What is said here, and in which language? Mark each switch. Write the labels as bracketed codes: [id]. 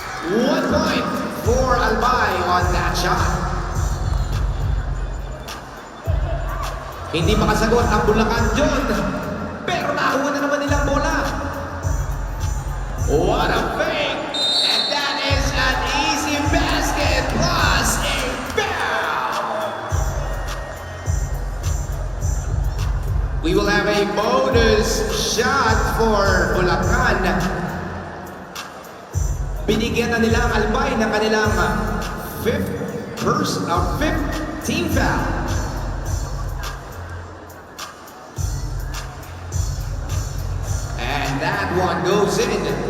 [en] 1 point for Albay on that shot. [tl] Hindi makasagot ang Bulacan John. Pero nakuha na naman nilang bola. [en] What a fake! And that is an easy basket plus a foul. We will have a bonus shot for Bulacan. [tl] Binigyan na nila ang Albay ng kanilang fifth team foul. [en] And that one goes in.